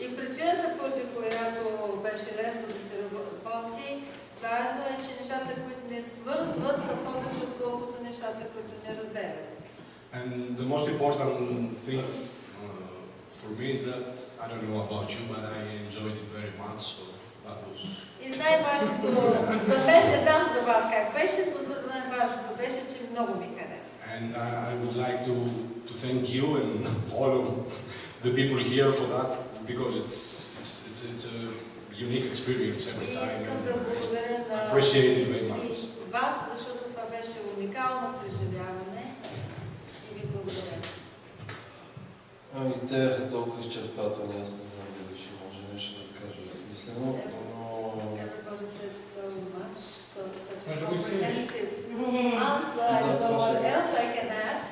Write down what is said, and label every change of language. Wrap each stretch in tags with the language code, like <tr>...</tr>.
<bg>И причината, поради която беше лесно да се работи заедно, е, че нещата, които не свързват, са повече отколкото нещата, които не разделят.</bg> <en>And the most important thing for me is that, I don't know about you, but I enjoyed it very much, so that was...</en> <bg>И най-важното за мен, не знам за вас как беше, но за мен важното беше, че много ми хареса.</bg> <en>And I would like to thank you and all of the people here for that, because it's a unique experience every time. And I appreciate it very much.</en> <bg>Вас, защото това беше уникално преживяване и ви благодаря. Ами те е толкова изчерпателни, аз не знам дали ще може нещо да кажа смислено, но...</bg> <en>Everybody said so much, such a</en> <bg>Може да го изследваш.</bg> <en>comprehensive answer. I don't know what else I can add.</en>